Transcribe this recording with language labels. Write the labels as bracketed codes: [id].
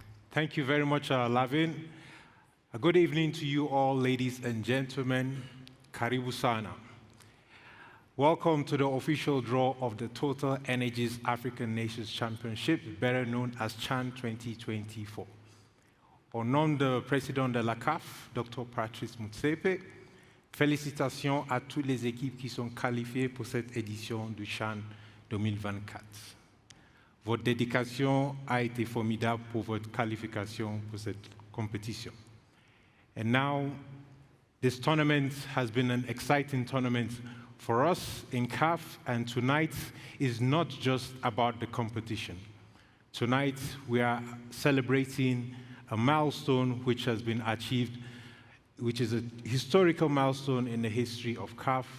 [en] Thank you very much, Lavin. A good evening to you all, ladies and gentlemen. [sw] Karibu sana. [en] Welcome to the official draw of the TotalEnergies African Nations Championship, better known as CHAN 2024. [fr] Au nom de président de la CAF, Dr. Patrice Motsepe, félicitations à toutes les équipes qui sont qualifiées pour cette édition du CHAN 2024. Votre dédication a été formidable pour votre qualification pour cette compétition. [en] And now, this tournament has been an exciting tournament for us in CAF, and tonight is not just about the competition. Tonight, we are celebrating a milestone which has been achieved, which is a historical milestone in the history of CAF.